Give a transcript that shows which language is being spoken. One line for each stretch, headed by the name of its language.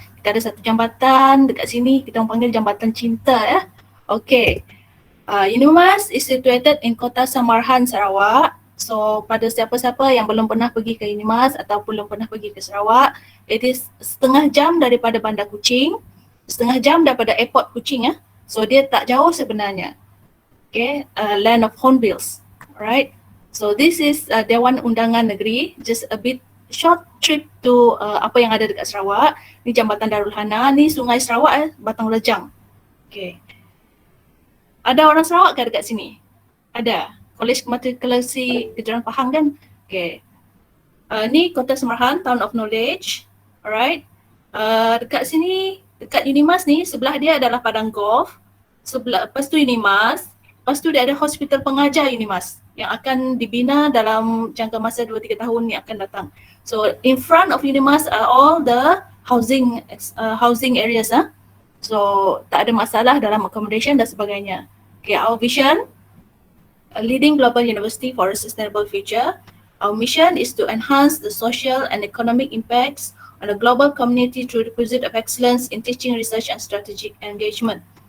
Malay: Kita ada satu jambatan dekat sini, kita orang panggil jambatan cinta ya.
English: Okay. UNIMAS is situated in Kota Samarhan, Sarawak.
Malay: So pada siapa-siapa yang belum pernah pergi ke UNIMAS atau belum pernah pergi ke Sarawak,
English: it is
Malay: setengah jam daripada Bandar Kuching, setengah jam daripada airport Kuching ya. So dia tak jauh sebenarnya.
English: Okay, land of hornbills. Alright. So this is Dewan Undangan Negeri, just a bit short trip to
Malay: apa yang ada dekat
English: Sarawak.
Malay: Ni Jambatan Darul Hana, ni Sungai Sarawak Batang Lejang. Okay. Ada orang Sarawak ke dekat sini? Ada. Kolej Matrikulasi Kejuruan Pahang kan? Okay. Ni Kota Samarhan, Town of Knowledge. Alright. Dekat sini, dekat UNIMAS ni, sebelah dia adalah padang golf. Lepas tu UNIMAS. Lepas tu dia ada hospital pengajar UNIMAS yang akan dibina dalam jangka masa 2-3 tahun yang akan datang.
English: So in front of UNIMAS are all the housing areas.
Malay: So tak ada masalah dalam accommodation dan sebagainya.
English: Okay, our vision, a leading global university for a sustainable future. Our mission is to enhance the social and economic impacts on the global community through the pursuit of excellence in teaching, research and strategic engagement.